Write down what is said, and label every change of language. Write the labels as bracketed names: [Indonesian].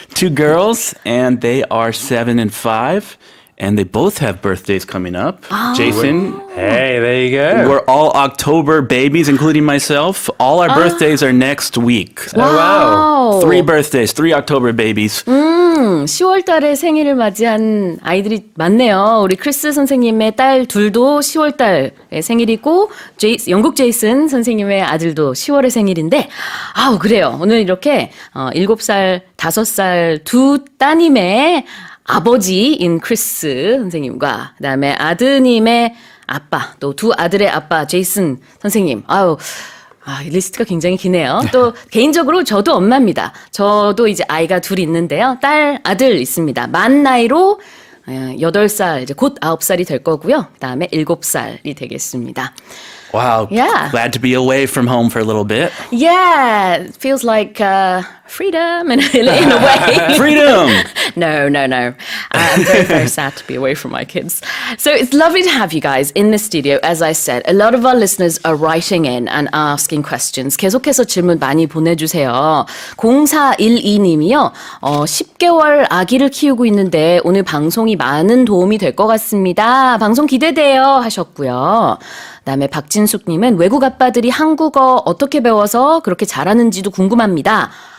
[English] 2 girls, and they are 7 and 5. And they both have birthdays coming up. Jason. Hey, there you go. We're all October babies, including myself. All our birthdays are next week. wow. 3 birthdays, 3 October babies. [Korean] 10월 달에 생일을 맞이한 아이들이 많네요. 우리 크리스 선생님의 딸 둘도 10월 달에 생일이고 영국 제이슨 선생님의 아들도 10월에 생일인데 그래요. 오늘 이렇게 7살, 5살 2 따님의 아버지인 크리스 선생님과 그다음에 아드님의 아빠 또 2 아들의 아빠 제이슨 선생님 아, 리스트가 굉장히 기네요. 또 개인적으로 저도 엄마입니다. 저도 이제 아이가 둘 있는데요. 딸, 아들 있습니다. 만 나이로 8살, 이제 곧 9살이 될 거고요. 그다음에 7살이 되겠습니다. [English] Wow. Yeah. Glad to be away from home for a little bit. Yeah, it feels like freedom in a way. Freedom! No. I'm very, very sad to be away from my kids. So it's lovely to have you guys in the studio. As I said, a lot of our listeners are writing in and asking questions. [Korean] 계속해서 질문 많이 보내주세요. 0412님이요. 10개월 아기를 키우고 있는데 오늘 방송이 많은 도움이 될 것 같습니다. 방송 기대돼요 하셨고요. 그다음에 박진숙님은 외국 아빠들이 한국어 어떻게 배워서 그렇게 잘하는지도 궁금합니다.